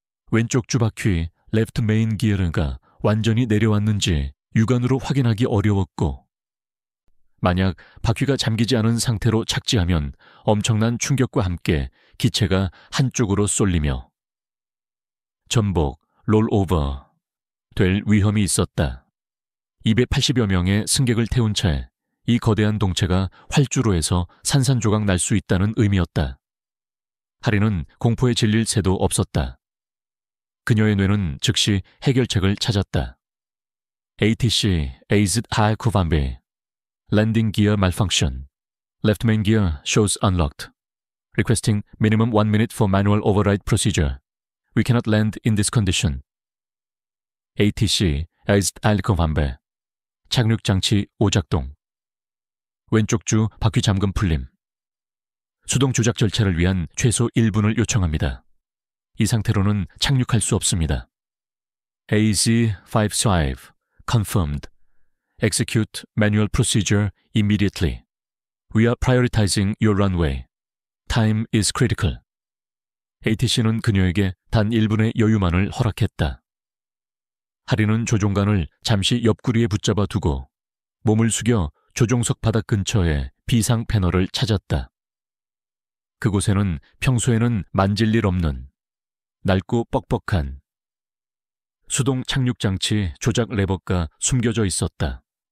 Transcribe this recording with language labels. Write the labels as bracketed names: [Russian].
[Korean] 왼쪽 주바퀴 레프트 메인 기어가 완전히 내려왔는지 육안으로 확인하기 어려웠고 만약 바퀴가 잠기지 않은 상태로 착지하면 엄청난 충격과 함께 기체가 한쪽으로 쏠리며 전복, 롤오버 될 위험이 있었다. 280여 명의 승객을 태운 채 이 거대한 동체가 활주로에서 산산조각 날 수 있다는 의미였다. 하리는 공포에 질릴 새도 없었다. 그녀의 뇌는 즉시 해결책을 찾았다. [English] ATC, AZ-205, Landing Gear Malfunction, Left Main Gear shows unlocked. Requesting minimum 1 minute for manual override procedure. We cannot land in this condition. [Korean] ATC, AZ-205, 착륙장치 오작동. 왼쪽 주 바퀴 잠금 풀림. 수동 조작 절차를 위한 최소 1분을 요청합니다. 이 상태로는 착륙할 수 없습니다. AZ-555 Confirmed [English] Execute manual procedure immediately. We are prioritizing your runway. Time is critical. [Korean] ATC는 그녀에게 단 1분의 여유만을 허락했다. 하리는 조종관을 잠시 옆구리에 붙잡아 두고 몸을 숙여 조종석 바닥 근처에 비상 패널을 찾았다. 그곳에는 평소에는 만질 일 없는 낡고 뻑뻑한 수동 착륙장치 조작 레버가 숨겨져 있었다.